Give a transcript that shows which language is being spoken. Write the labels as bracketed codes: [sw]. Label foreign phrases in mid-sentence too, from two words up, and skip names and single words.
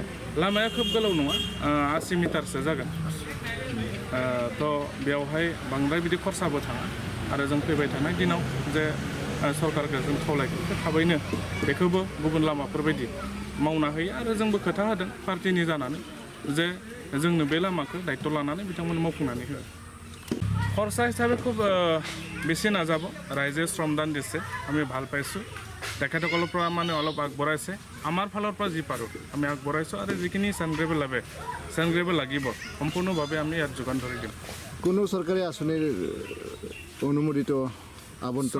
[brx] लामाया खोब गोलाव नङा 80 मिटारसो जागोन थ' बेयावहाय बांद्राय बिदि खरसाबो थाङा आरो जों फैबाय थानाय दिनाव जे सरकारखौ जों खावलायगोन थाबैनो बेखौबो गुबुन लामाफोरबायदि मावना होयो आरो जोंबो खोथा होदों पार्टिनि जानानै जे जोंनो बे लामाखौ दायित्व लानानै बिथांमोन मावफुंनानै होयो। [as] খরচা হিসাবে খুব বেছি নাযাব ৰাইজে শ্ৰমদান দিছে আমি ভাল পাইছোঁ তেখেতসকলৰ পৰা মানে অলপ আগবঢ়াইছে আমাৰ ফালৰ পৰা যি পাৰোঁ আমি আগবঢ়াইছোঁ আৰু যিখিনি চেনগ্ৰেভেল লাগিব সম্পূৰ্ণভাৱে আমি ইয়াত যোগান ধৰি দিম। কোনো চৰকাৰী আঁচনিৰ অনুমোদিত আবণ্টন